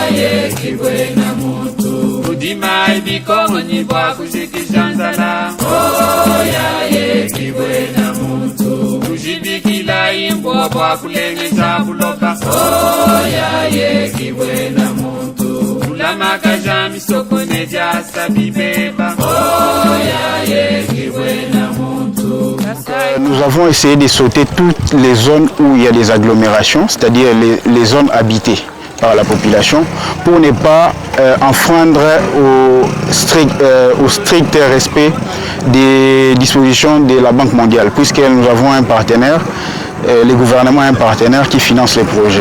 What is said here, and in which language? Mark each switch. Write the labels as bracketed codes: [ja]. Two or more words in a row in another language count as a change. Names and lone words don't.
[lua] yetu libena muntu udima ibikongo nyibwa kushikisha nzala ya yetu libena muntu kujibikila imbo bwa kulengesha kuloka ya yetu libena muntu ulamaka jami soko neja sabibeba ya yetu libena muntu. [fr] Nous avons essayé de sauter toutes les zones où il y a des agglomérations, c'est-à-dire les zones habitées par la population, pour ne pas enfreindre au strict respect des dispositions de la Banque mondiale, puisque nous avons un partenaire, le gouvernement a un partenaire qui finance les projets.